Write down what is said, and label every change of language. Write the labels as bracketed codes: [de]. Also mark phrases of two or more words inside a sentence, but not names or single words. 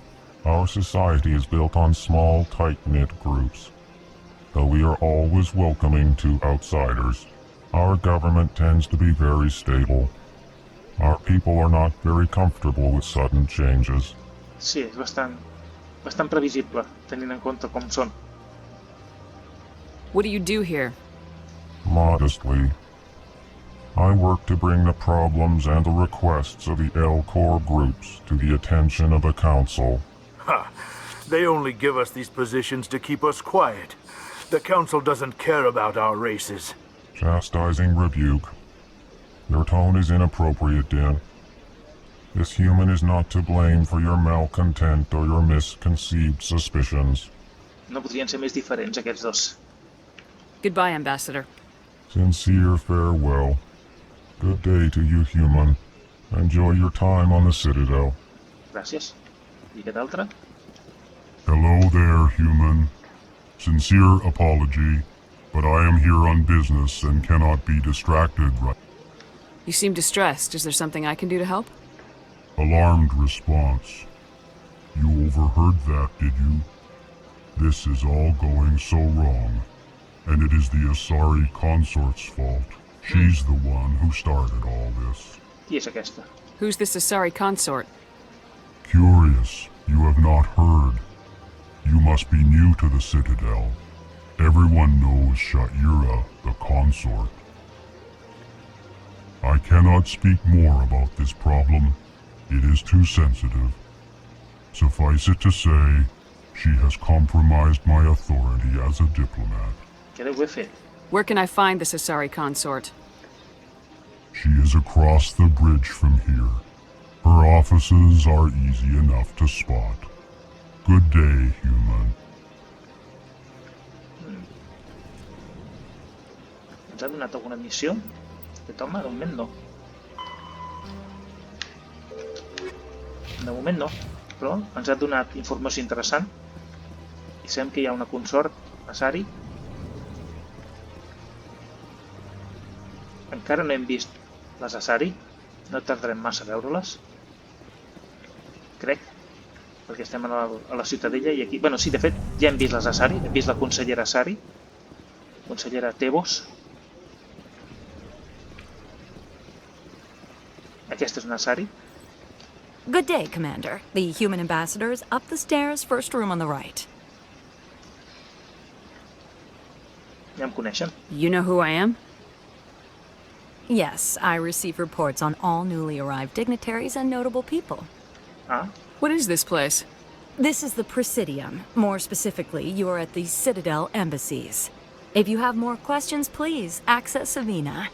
[en] Our society is built on small, tight-knit groups. Though we are always welcoming to outsiders, our government tends to be very stable. Our people are not very comfortable with sudden changes. [ca] Sí, és bastant previsible, tenint en compte com són. [en] What do you do here? Modestly, I work to bring the problems and the requests of the elcor groups to the attention of the Council. Ha! They only give us these positions to keep us quiet. The Council doesn't care about our races. Chastising rebuke. Your tone is inappropriate, Din. This human is not to blame for your malcontent or your misconceived suspicions. [ca] No podrien ser més diferents, aquests dos. [en] Goodbye, Ambassador. Sincere farewell. Good day to you, human. Enjoy your time on the Citadel. [ca] Gràcies. I aquest altre? [en] Hello there, human. Sincere apology, but I am here on business and cannot be distracted right. You seem distressed. Is there something I can do to help? Alarmed response. You overheard that, did you? This is all going so wrong, and it is the Asari consort's fault. She's the one who started all this. [ca] Qui és aquesta? [en] Who's this Asari consort? Curious, you have not heard. You must be new to the Citadel. Everyone knows Sha'ira, the consort. I cannot speak more about this problem. It is too sensitive. Suffice it to say, she has compromised my authority as a diplomat. [ca] Què deu haver fet? [en] Where can I find this Asari consort? She is across the bridge from here. Her offices are easy enough to spot. Good day, human. [ca] Ens ha donat alguna missió? Aquest home, de moment no. De moment no, però ens ha donat informació interessant. I sabem que hi ha una consort, Asari. Encara no hem vist les Asari. No tardarem massa a veure-les. Crec. Perquè estem a la Ciutadella i aquí... Bueno, sí, de fet, ja hem vist les Asari. Hem vist la consellera Asari. Consellera Tebos. Aquesta és una Asari. [en] Good day, Commander. The human ambassador is up the stairs, first room on the right. [ca] Ja em coneixen. [en] You know who I am? Yes, I receive reports on all newly arrived dignitaries and notable people. Ah? What is this place? This is the Presidium. More specifically, you are at the Citadel embassies. If you have more questions, please access Avina.